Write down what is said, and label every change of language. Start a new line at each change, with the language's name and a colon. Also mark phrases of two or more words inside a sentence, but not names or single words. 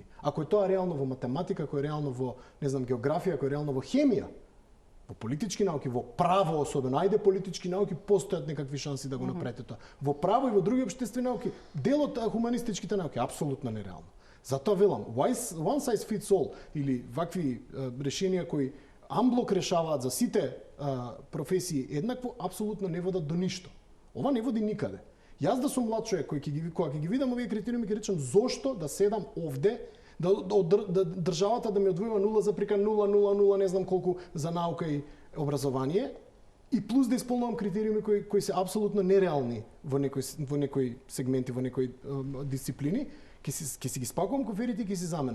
Macedonian: Ако е тоа реално во математика, ако е реално во, не знам, географија, ако е реално во хемија, во политички науки, во право особено, ајде политички науки постојат некакви шанси да го направите тоа. Во право и во други општествени науки, дел од хуманистичките науки апсолутно нереално. Затоа велам,
English: one size fits all
Macedonian: или вакви решенија кои амблок решаваат за сите професии еднакво, апсолутно не водат до ништо. Ова не води никаде. Јас да сум млад човек кога ќе ги видам овие критериуми, ќе речам зошто да седам овде, да државата да ми одвојува 0,000 не знам колку за наука и образование, и плюс да исполнувам критериуми кои се апсолутно нереални во некои сегменти, во некои дисциплини, ќе си ги спакувам коферите и ќе си заменам.